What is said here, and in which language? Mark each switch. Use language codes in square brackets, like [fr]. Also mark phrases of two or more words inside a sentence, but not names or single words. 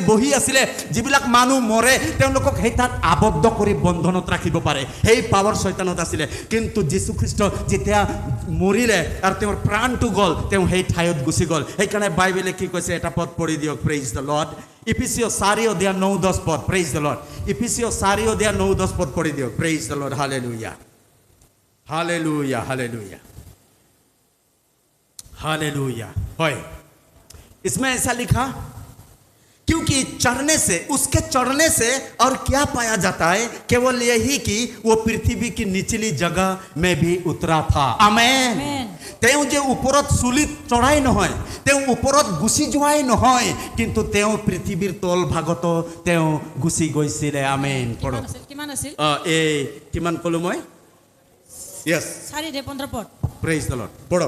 [as] বহি আছিলে যিবিলাক মানুহ মৰে তেওঁলোকক সেই তাত আবদ্ধ কৰি বন্ধনত ৰাখিব পাৰে সেই পাৱাৰ শয়তানত আছিলে কিন্তু যীশু খ্ৰীষ্ট যেতিয়া মৰিলে আৰু তেওঁৰ প্ৰাণটো গ'ল তেওঁ সেই ঠাইত গুচি গ'ল সেইকাৰণে বাইবেলে কি কৈছে এটা পদ পঢ়ি দিয়ক [en] praise the Lord [as] Ephesians 4:9-10 পদ [en] praise the Lord [as] Ephesians 4:9-10 পদ পঢ়ি দিয়ক [en] praise the Lord hallelujah hallelujah hallelujah [hi] hallelujah হয় इसमें ऐसा लिखा क्योंकि उसके चढ़ने से और क्या पाया जाता है केवल यही कि वो पृथ्वी की निचली जगह में भी उतरा था आमेन [as] তেওঁ যে ওপৰত চুলিত চড়াই নহয় তেওঁ ওপৰত গুছি যোৱাই নহয় কিন্তু তেওঁ পৃথিৱীৰ তল ভাগত তেওঁ গুছি গৈছিলে আমেন পঢ়ক কিমান আছিল এই কিমান কলো মই ইয়েস 4:15 পদ [en] praise the Lord [as] পঢ়ক